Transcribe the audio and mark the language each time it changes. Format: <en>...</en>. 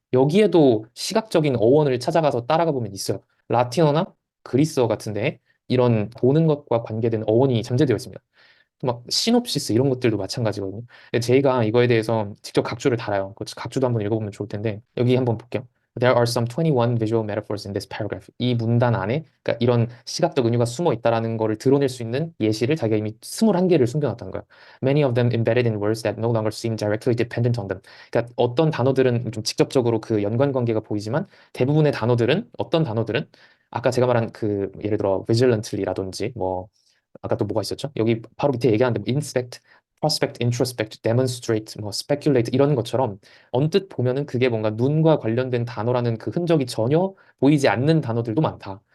<ko>여기에도 시각적인 어원을 찾아가서 따라가 보면 있어요. 라틴어나 그리스어 같은데 이런 보는 것과 관계된 어원이 잠재되어 있습니다. 막 시놉시스 이런 것들도 마찬가지거든요. 근데 제가 이거에 대해서 직접 각주를 달아요. 그 각주도 한번 읽어보면 좋을 텐데 여기 한번 볼게요.</ko> <en>There are some 21 visual metaphors in this paragraph.</en> <ko>이 문단 안에 그러니까 이런 시각적 은유가 숨어 있다라는 거를 드러낼 수 있는 예시를 자기가 이미 21개를 숨겨놨다는 거예요.</ko> <en>Many of them embedded in words that no longer seem directly dependent on them.</en> <ko>그러니까 어떤 단어들은 좀 직접적으로 그 연관관계가 보이지만 대부분의 단어들은 어떤 단어들은 아까 제가 말한 그 예를 들어 vigilantly라든지 뭐 아까 또 뭐가 있었죠? 여기 바로 밑에 얘기하는데 뭐 inspect, prospect, introspect, demonstrate, 뭐 speculate 이런 것처럼 언뜻 보면은 그게 뭔가 눈과 관련된 단어라는 그 흔적이 전혀 보이지 않는 단어들도 많다.</ko>